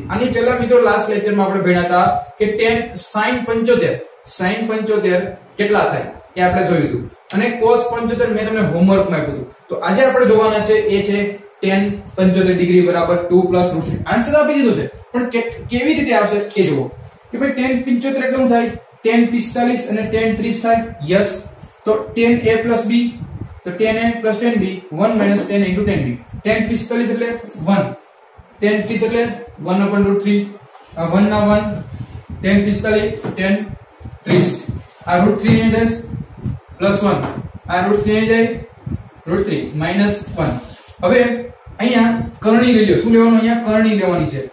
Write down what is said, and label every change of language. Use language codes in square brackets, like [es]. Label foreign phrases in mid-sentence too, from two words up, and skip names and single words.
[gu] આની પહેલા મિત્રો [en] last lectureમાં [gu] આપણે ભણ્યા હતા કે [en] tan sin [gu] 75 કેટલા થાય એ આપણે જોયું હતું અને cos 75 મેં તમને હોમવર્કમાં આપ્યું હતું. તો આજે આપણે જોવાના છે એ છે tan 75 ડિગ્રી બરાબર 2 પ્લસ √3. આન્સર આપી દીધો છે પણ કેવી રીતે આવશે એ જુઓ કે ભાઈ tan 75 એટલે શું થાય? tan 45 અને tan 30 થાય. યસ. તો [en] tan a plus b, તો tan a plus tan b 1 minus tan a into tan b. [gu] tan 45 એટલે 1, tan 30 એટલે 1/√3, 1 ના 1, [en] tan 45 tan 30, [gu] આ √3 ને [en] dash plus [gu] 1, આ √3 ને જાય √3 માઈનસ 1. હવે અહીંયા કરણી લઈ લો. શું લેવાનું? અહીંયા કરણી લેવાની છે.